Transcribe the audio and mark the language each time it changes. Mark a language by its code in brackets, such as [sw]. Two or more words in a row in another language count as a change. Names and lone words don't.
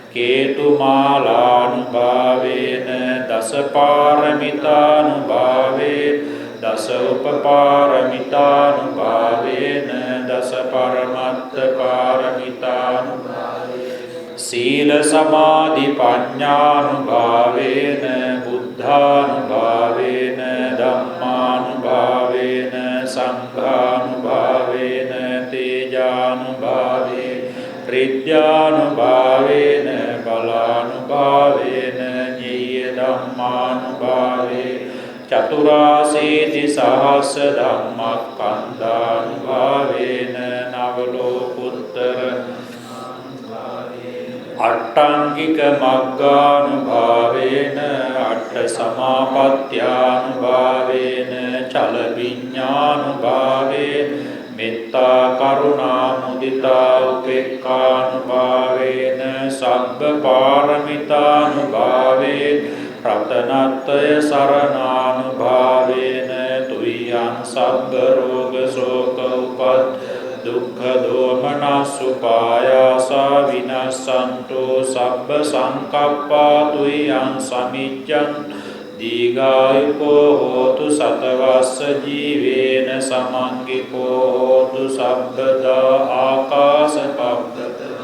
[pi] කේතුමාලානුභාවේන දසපාරමිතානුභාවේන දස උපපාරමිතානුභාවේන දස පරමත්ත පාරමිතානුභාවේන සීල සමාධි පඤ්ඤානුභාවේන බුද්ධානුභාවේන ධම්මානුභාවේන සංඝානුභාවේන තේජානුභාවේන රිද්ධානුභාවේන බලානුභාවේන ඤේය ධම්මානුභාවේන චතුරාසීති සහස්ස ධම්මස්කන්ධානුභාවේන නවලෝකුත්තර අට්ඨාංගික මග්ගානුභාවේන අට්ඨ සමාපත්ත්‍යානුභාවේන චල විඤ්ඤානුභාවේන මෙත්තා කරුණා මුදිතා උපේක්ඛානුභාවේන සබ්බ පාරමිතානුභාවේන රතනත්‍රය සරණානුභාවේන තුයං සබ්බ රෝග ශෝක උපත් දුක්ඛ දෝමනසුපායාසා විනස්සන්තෝ සබ්බ සංකප්පා තුයං සමිච්ඡන් දීඝායුකෝ හෝතු සතවස්ස ජීවේන සමංගිකෝ හෝතු සබ්බදා ආකාශපබ්බත